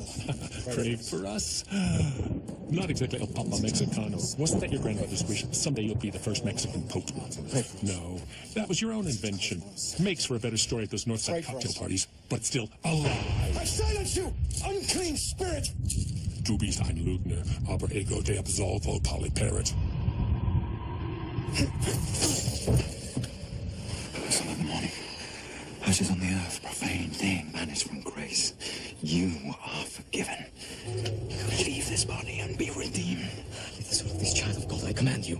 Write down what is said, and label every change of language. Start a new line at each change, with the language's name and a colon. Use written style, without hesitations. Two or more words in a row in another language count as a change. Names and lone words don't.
English: Pray for us. Not exactly
Spanish: El Papa Mexicano.
English: Wasn't that your grandmother's wish? Someday you'll be the first Mexican Pope. No, that was your own invention. Makes for a better story at those Northside cocktail parties, but still alive. I silence you, unclean spirit!
German: Du bist ein Lügner, aber
Latin: ego te absolvo,
German: polyparrot.
English: Son of the morning. Ashes on the earth, profane thing, banished from grace. You are forgiven. Leave this body and be redeemed. If this were this child of God, I command you.